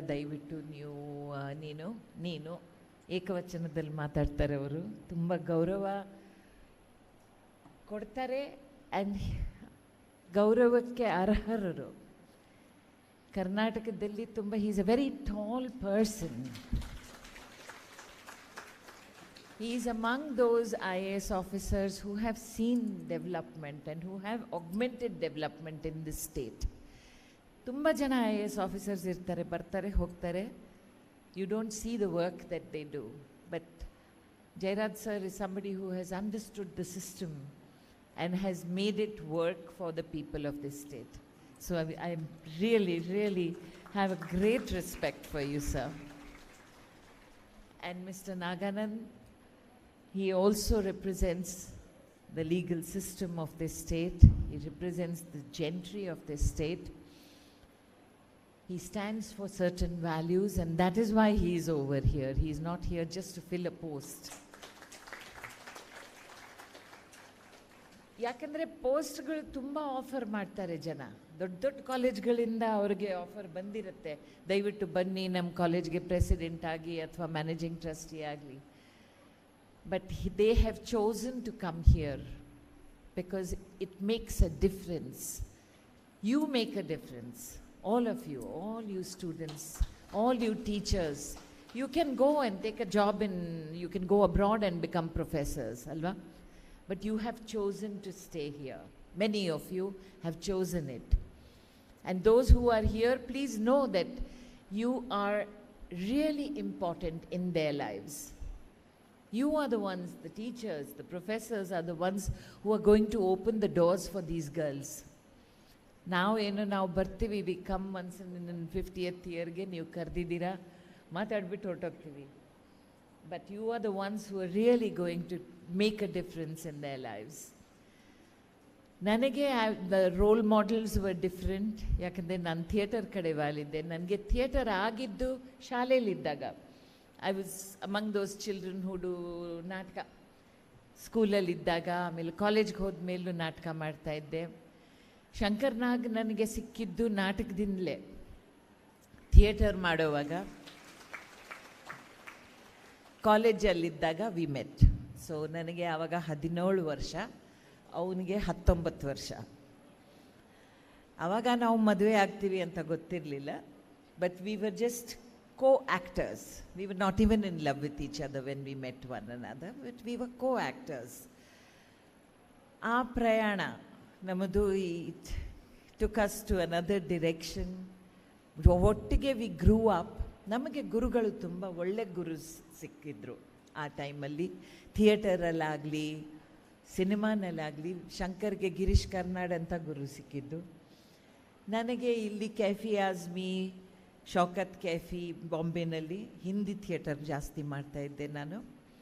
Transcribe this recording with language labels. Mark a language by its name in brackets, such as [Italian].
[Kannada] ದಯವಿಟ್ಟು ನೀನು ಏಕವಚನದಲ್ಲಿ ಮಾತಾಡ್ತಾರೆ. ಅವರು ತುಂಬ ಗೌರವ ಕೊಡ್ತಾರೆ ಆ್ಯಂಡ್ ಗೌರವಕ್ಕೆ ಅರ್ಹರು. ಕರ್ನಾಟಕದಲ್ಲಿ ತುಂಬ [English] He is a very tall person. He is among those IAS officers who have seen development and who have augmented development in this state. [Kannada] ತುಂಬ ಜನ IAS officers ಇರ್ತಾರೆ, ಬರ್ತಾರೆ ಹೋಗ್ತಾರೆ. [English] You don't see the work that they do. But Jairaj sir is somebody who has understood the system and has made it work for the people of this state. So I really, really have a great respect for you, sir. And Mr. Naganand, he also represents the legal system of this state. He represents the gentry of this state. He stands for certain values, and that is why he is over here. He is not here just to fill a post. [Kannada] ಯಾಕಂದರೆ ಪೋಸ್ಟ್ಗಳು ತುಂಬ offer ಮಾಡ್ತಾರೆ ಜನ. ದೊಡ್ಡ ದೊಡ್ಡ ಕಾಲೇಜ್ಗಳಿಂದ ಅವ್ರಿಗೆ offer ಬಂದಿರುತ್ತೆ, ದಯವಿಟ್ಟು ಬನ್ನಿ ನಮ್ಮ ಕಾಲೇಜ್ಗೆ ಪ್ರೆಸಿಡೆಂಟ್ ಆಗಿ ಅಥವಾ ಮ್ಯಾನೇಜಿಂಗ್ ಟ್ರಸ್ಟಿ ಆಗಲಿ. [English] But they have chosen to come here because it makes a difference. You make a difference. All of you, all you students, all you teachers. You can go and take a job you can go abroad and become professors, alva? But you have chosen to stay here. Many of you have chosen it. And those who are here, please know that you are really important in their lives. You are the ones, the teachers, the professors are the ones who are going to open the doors for these girls. [Kannada] ನಾವು ಬರ್ತೀವಿ, [English] we come once in [Kannada] 50th ಇಯರ್ಗೆ ನೀವು ಕರೆದಿದ್ದೀರಾ, ಮಾತಾಡ್ಬಿಟ್ಟು ಹೊರಟೋಗ್ತೀವಿ. [English] but you are the ones who are really going to make a difference in their lives. [Kannada] ನನಗೆ [English] The role models were different. [Kannada] ಯಾಕಂದರೆ ನಾನು theatre ಕಡೆ ವಾಲಿದ್ದೆ. ನನಗೆ ಥಿಯೇಟರ್ ಆಗಿದ್ದು ಶಾಲೆಯಲ್ಲಿದ್ದಾಗ. [English] I was among those children who do ನಾಟಕ. [Kannada] ಸ್ಕೂಲಲ್ಲಿದ್ದಾಗ, ಆಮೇಲೆ ಕಾಲೇಜ್ಗೆ ಹೋದ ಮೇಲೂ ನಾಟಕ ಮಾಡ್ತಾಯಿದ್ದೆ. ಶಂಕರ್ ನಾಗ್ ನನಗೆ ಸಿಕ್ಕಿದ್ದು ನಾಟಕದಿಂದಲೇ. ಥಿಯೇಟರ್ ಮಾಡೋವಾಗ ಕಾಲೇಜಲ್ಲಿದ್ದಾಗ [English] We met. [Kannada] ಸೊ ನನಗೆ ಆವಾಗ 17 ವರ್ಷ, ಅವನಿಗೆ 19 ವರ್ಷ. ಆವಾಗ ನಾವು ಮದುವೆ ಆಗ್ತೀವಿ ಅಂತ ಗೊತ್ತಿರಲಿಲ್ಲ. [English] But we were just co-actors. We were not even in love with each other when we met one another, but we were co-actors. [Kannada] ಆ ಪ್ರಯಾಣ ನಮ್ಮದು [English] it took us to another direction. [Kannada] ಒಟ್ಟಿಗೆ [English] We grew up. [Kannada] ನಮಗೆ ಗುರುಗಳು ತುಂಬ ಒಳ್ಳೆ ಗುರು ಸಿಕ್ಕಿದ್ರು ಆ ಟೈಮಲ್ಲಿ. ಥಿಯೇಟರಲ್ಲಾಗಲಿ ಸಿನಿಮಾನಲ್ಲಾಗಲಿ ಶಂಕರ್ಗೆ ಗಿರೀಶ್ ಕರ್ನಾಡ್ ಅಂತ ಗುರು ಸಿಕ್ಕಿದ್ದು. ನನಗೆ ಇಲ್ಲಿ ಕ್ಯಾಫಿ ಆಜ್ಮಿ, ಶೌಕತ್ ಕ್ಯಾಫಿ ಬಾಂಬೆನಲ್ಲಿ ಹಿಂದಿ ಥಿಯೇಟರ್ ಜಾಸ್ತಿ ಮಾಡ್ತಾಯಿದ್ದೆ ನಾನು.